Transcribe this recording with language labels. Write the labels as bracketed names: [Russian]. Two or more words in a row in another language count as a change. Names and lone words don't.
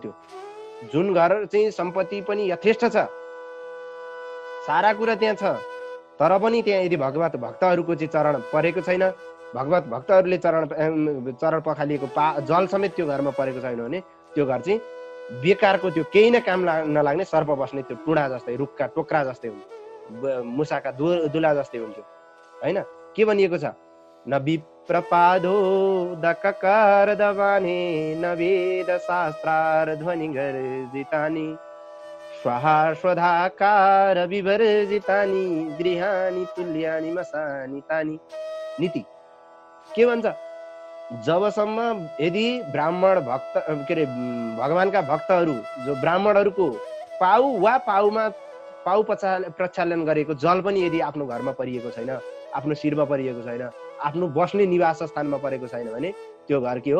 [Nepali] त्यो जुन घर चाहिँ सम्पत्ति पनि यथेष्ट छ, सारा कुरा त्यहाँ छ, तर पनि त्यहाँ यदि भगवत भक्तहरूको चाहिँ चरण परेको छैन, भगवत भक्तहरूले चरण पखालिएको जल समेत त्यो घरमा परेको छैन भने त्यो घर चाहिँ बेकारको, त्यो केही नै काम नलाग्ने सर्प बस्ने त्यो टुँडा जस्तै, रुखका टोक्रा जस्तै हुन्थ्यो, मुसाका दुला जस्तै हुन्थ्यो होइन। के भनिएको छ? [Sanskrit] न विप्रपादो दकार दबाने, न वेद शास्त्रार ध्वनि गर्जितानि, स्वाहा स्वधाकार विवर्जितानि, गृहाणि तुल्यानि मसानि तानि। [Nepali] नीति के भन्छ? जबसम्म यदि ब्राह्मण भक्त के अरे भगवानका भक्तहरू जो ब्राह्मणहरूको पाउ प्रक्षालन गरेको जल पनि यदि आफ्नो घरमा परिएको छैन, आफ्नो शिरमा परिएको छैन, आफ्नो बस्ने निवास स्थानमा परेको छैन भने त्यो घर के हो?